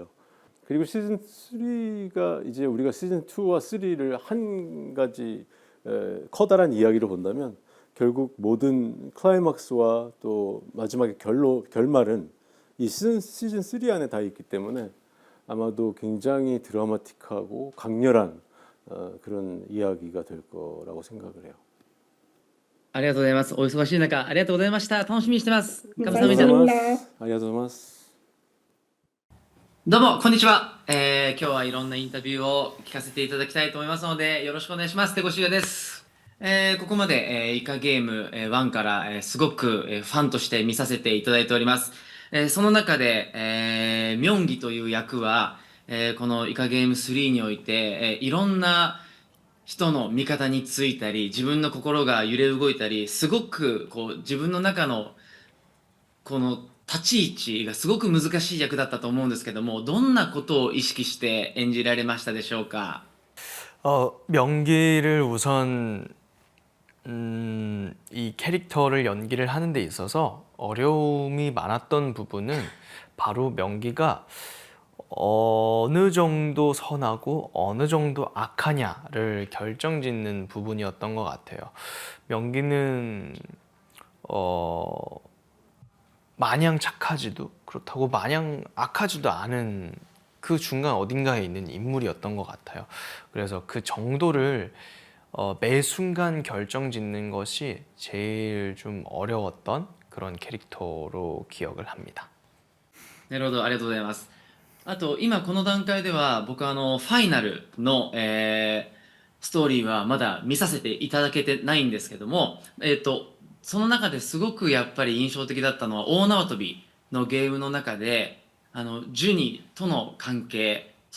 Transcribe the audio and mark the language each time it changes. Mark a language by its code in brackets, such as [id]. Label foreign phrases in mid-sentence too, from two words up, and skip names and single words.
[ko] 그리고 시즌 3가 이제 우리가 시즌 2와 3를 한 가지 커다란 이야기로 본다면 결국 모든 클라이막스와 또 마지막에 결말은 이 시즌 3 안에 다 있기 때문에 아마도 굉장히 드라마틱하고 강렬한 그런 이야기가 될 거라고 생각을 해요. [ja] ありがとうございます。お忙しい中、ありがとうございました。楽しみにしてます。 [ko] 감사합니다. [ja] 아리가토마스. どうも、こんにちは。今日はいろんなインタビューを聞かせていただきたいと思いますので、よろしくお願いします。手越優也です。ここまで、イカゲーム1から、すごく、ファンとして見させていただいております。その中で、ミョンギという役は、このイカゲーム3において、いろんな人の味方についたり、自分の心が揺れ動いたり、すごくこう自分の中のこの立ち位置がすごく難しい役だったと思うんですけども、どんなことを意識して演じられましたでしょうか。 [ko] 명기를 우선 이 캐릭터를 연기를 하는 데 있어서 어려움이 많았던 부분은 바로 명기가 어느 정도 선하고 어느 정도 악하냐를 결정짓는 부분이었던 것 같아요. 명기는 마냥 착하지도 그렇다고 마냥 악하지도 않은 그 중간 어딘가에 있는 인물이었던 것 같아요. 그래서 그 정도를 매 순간 결정짓는 것이 제일 좀 어려웠던 그런 캐릭터로 기억을 합니다. [ja] なるほど、ありがとうございます。あと今この段階では僕ファイナルの、ストーリーはまだ見させていただけてないんですけども、その中ですごくやっぱり印象的だったのは大縄跳びのゲームの中でジュニとの関係、そ